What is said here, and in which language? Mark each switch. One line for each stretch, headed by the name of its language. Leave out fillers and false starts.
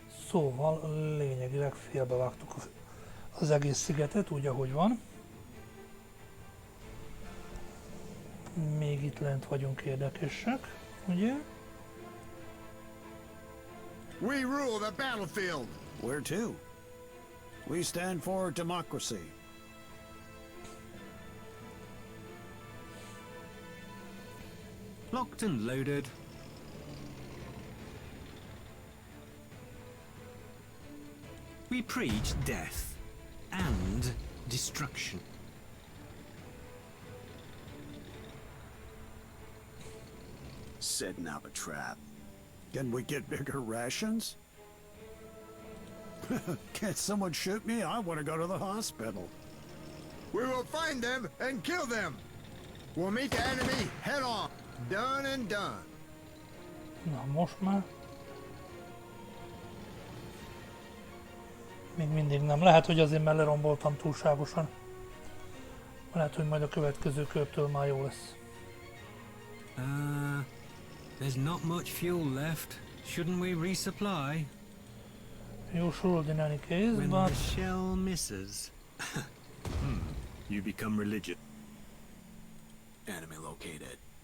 Hungarian: Szóval lényegileg félbevágtuk az egész szigetet, úgy ahogy van. Még itt lent vagyunk érdekesek, ugye?
English: We rule the battlefield. Where to? We stand for democracy. Locked and loaded. We preach death and destruction. Setting up a trap. Can we get bigger rations? Can't someone shoot me? I want to go to the hospital. We will find them and kill them. We'll meet the enemy head on. Done and done.
Hungarian: Na most már. Még mindig nem. Lehet, hogy azért mert leromboltam túlságosan. Lehet, hogy majd a következő körtől már jó lesz.
English: There's not much fuel left. Shouldn't we resupply? You should in any case, When but... the shell misses. You become religious. Enemy located.